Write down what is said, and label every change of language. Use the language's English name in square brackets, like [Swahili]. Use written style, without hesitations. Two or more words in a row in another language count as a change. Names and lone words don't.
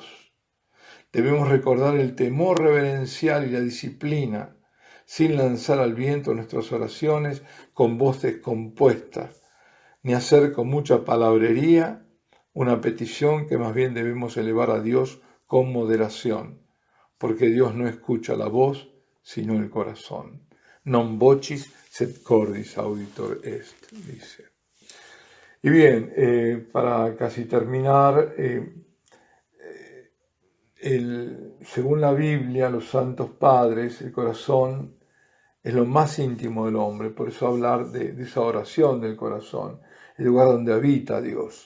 [Spanish] Debemos recordar el temor reverencial y la disciplina, sin lanzar al viento nuestras oraciones con voces compuestas, ni hacer con mucha palabrería una petición que más bien debemos elevar a Dios con moderación, porque Dios no escucha la voz, sino el corazón. [Latin] Non vocis, sed cordis auditor est, [Spanish] dice. Y bien, para casi terminar, según la Biblia, los santos padres, el corazón es lo más íntimo del hombre, por eso hablar de esa oración del corazón, el lugar donde habita Dios.